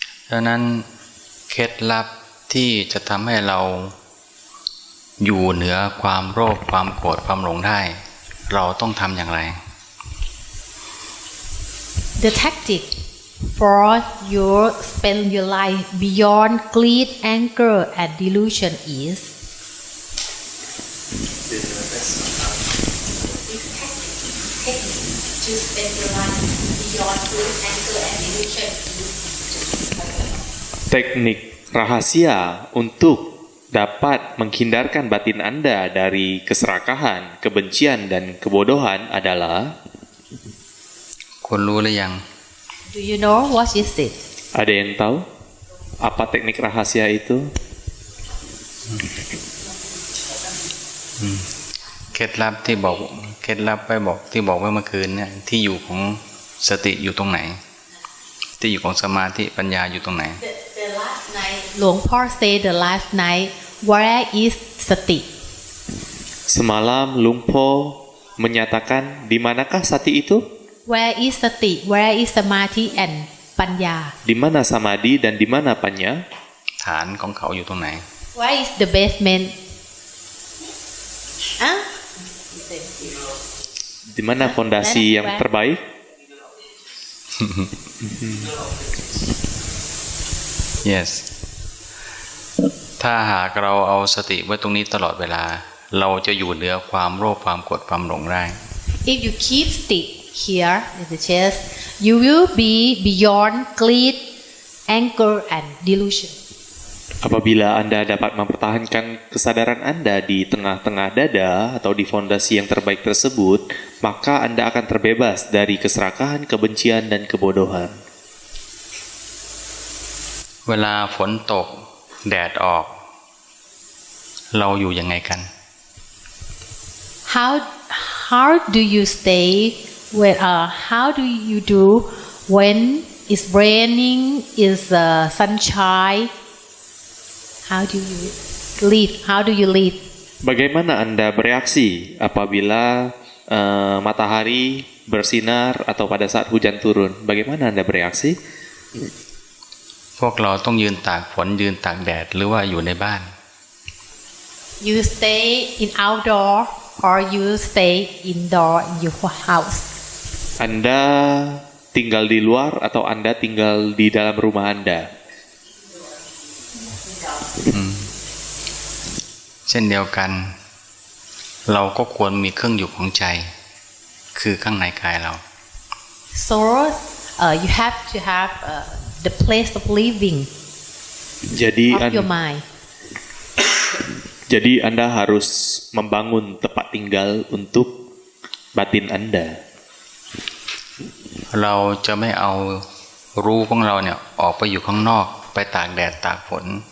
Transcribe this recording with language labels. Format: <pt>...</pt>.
<th>ดังนั้นเคล็ดลับที่จะทำให้เราอยู่เหนือความโลภความโกรธความหลงได้เราต้องทำอย่างไร</th> <en>The tactic for you spend your life beyond greed, anger, and delusion is to spend your life beyond greed, anger, and delusion.</en> <id>Teknik rahasia untuk dapat menghindarkan batin Anda dari keserakahan, kebencian, dan kebodohan adalah</id> <th>คุณรู้หรือยัง</th> <en>Do you know what is it?</en> <id>Ada yang tahu apa teknik rahasia itu?</id> <th>เคล็ดลับที่บอกเคล็ดลับไปบอกที่บอกไว้เมื่อคืนเนี่ยที่อยู่ของสติอยู่ตรงไหนที่อยู่ของสมาธิปัญญาอยู่ตรงไหน</th> <en>The last night, Luang Por say the last night, where is sati?</en> <id>Semalam Lumpho menyatakan di manakah sati itu?</id> <en>Where is sati? Where is samadhi and panya?</en> <id>Di mana samadhi dan di mana panya?</id> <th>ฐานของเขาอยู่ตรงไหน</th> <en>Where is the basement? Huh?</en> <id>Di mana fondasi yang terbaik?</id> <en>Yes</en> <th>ถ้าหากเราเอาสติไว้ตรงนี้ตลอดเวลาเราจะอยู่เหนือความโลภความโกรธความหลงได้</th> <en>If you keep stick here in the chest, you will be beyond greed, anger, and delusion.</en> <id>Apabila Anda dapat mempertahankan kesadaran Anda di tengah-tengah dada atau di fondasi yang terbaik tersebut, maka Anda akan terbebas dari keserakahan, kebencian, dan kebodohan.</id> <th>เวลาฝนตกแดดออกเราอยู่ยังไงกัน</th> <en>How do you stay when how do you do when it's raining, is sunshine? How do you live? How do you live?</en> <id>Bagaimana Anda bereaksi apabila matahari bersinar atau pada saat hujan turun? Bagaimana Anda bereaksi?</id> <th>พวกเราต้องยืนตากฝนยืนตากแดดหรือว่าอยู่ในบ้าน</th> <en>You stay in outdoor or you stay indoor in your house?</en> <id>Anda tinggal di luar atau Anda tinggal di dalam rumah Anda?</id> <th>เช่นเดียวกันเราก็ควรมีเครื่องอยู่ของใจคือข้างในกายเรา</th> <en>So you have to have the place of living of your mind.</en> <id>Jadi Anda harus membangun tempat tinggal untuk batin Anda.</id> <th>เราจะไม่เอา รู้ของเราเนี่ยออกไปอยู่ข้างนอกไปตากแดดตากฝน</th>